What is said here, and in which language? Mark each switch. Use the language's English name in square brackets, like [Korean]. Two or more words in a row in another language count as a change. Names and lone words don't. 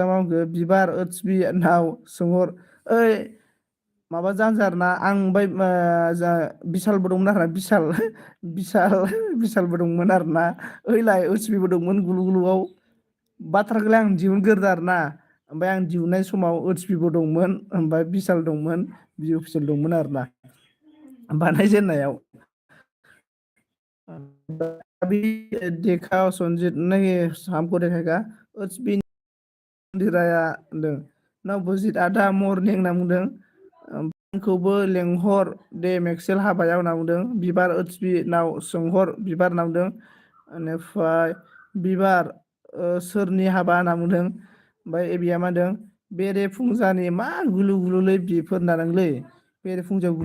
[Bodo] मा बुंखो बिबार ओत्स बि नाव सोंहर ओइ माबा जानजार ना आं ओमफ्राय जा बिशालबो दंमोन आरोना बिशालबो दंमोन आरोना ओइलाय ओत्सबिबो दंमोन गुलु गुलुआव बाथ्राखौलाय आं दिहुनग्रोदो आरोना ओमफ्राय आं दिहुननाय समाव ओत्सबिबो दंमोन ओमफ्राय बिशाल दंमोन बि अफिसियेल दंमोन आरोना बानायजेननायाव [Hindi] अभी देखा संजीत नहीं हमको देखेगा [Bodo] ओत्स बि मन्दिराया होनदों नबजित आदा मरनिं होनना बुंदों आंखौबो लेंहर दे मेक्सेल हाबायाव होनना बुंदों बिबार ओत्सबि नाव सोंहर बिबार होनना बुंदों बेनिफ्राय बिबार सोरनि हाबा होनना बुंदों ओमफ्राय एबिया मा होनदों बेरे फुंजानि मा गुलु गुलुलै बेफोर होननानैलै बेरे फुंजायाव गुलु